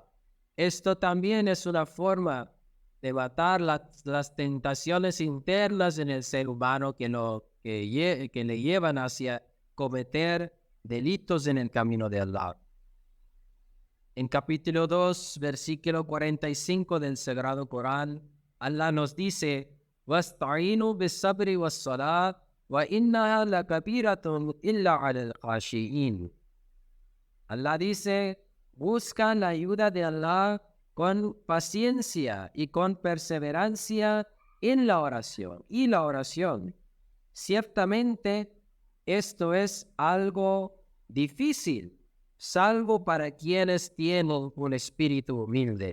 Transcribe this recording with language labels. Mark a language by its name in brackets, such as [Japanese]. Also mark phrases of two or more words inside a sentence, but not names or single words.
[Spanish] Esto también es una forma de matar las tentaciones internas en el ser humano que le llevan hacia cometer delitos en el camino de Allah. En capítulo 2, versículo 45 del Sagrado Corán, Allah nos dice: [Arabic] وَاسْتَعِينُوا بِالصَّبْرِ وَالصَّلَاةِ وَإِنَّهَا لَكَبِيرَةٌ إِلَّا عَلَى الْخَاشِعِينَ. [Spanish] Allah dice: buscan la ayuda de Allah con paciencia y con perseverancia en la oración. Y la oración, ciertamente, esto es algo difícil, salvo para quienes tienen un espíritu humilde.